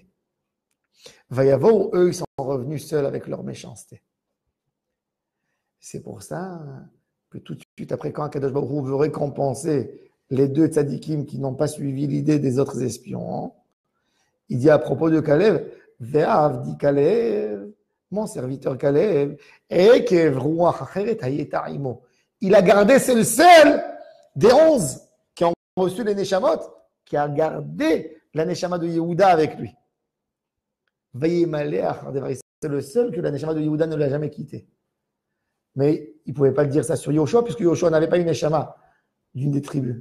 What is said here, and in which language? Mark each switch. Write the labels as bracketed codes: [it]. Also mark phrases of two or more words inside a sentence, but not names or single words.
[fr] Vayavohu, eux, ils sont revenus seuls avec leur méchanceté. C'est pour ça que tout de suite après, quand Akadosh Baruch Hu veut récompenser les 2 tzadikim qui n'ont pas suivi l'idée des autres espions, il dit à propos de Kalev, Ve'av dit Kalev, mon serviteur Kalev, [he] עקב רוח אחרת היתה עמו. [fr] Il a gardé, c'est le seul des 11 qui ont reçu les Neshamot, qui a gardé la Neshama de Yehuda avec lui. C'est le seul que la Neshama de Yehuda ne l'a jamais quitté. Mais il ne pouvait pas le dire ça sur Yoshua, puisque Yoshua n'avait pas une Neshama d'une des tribus.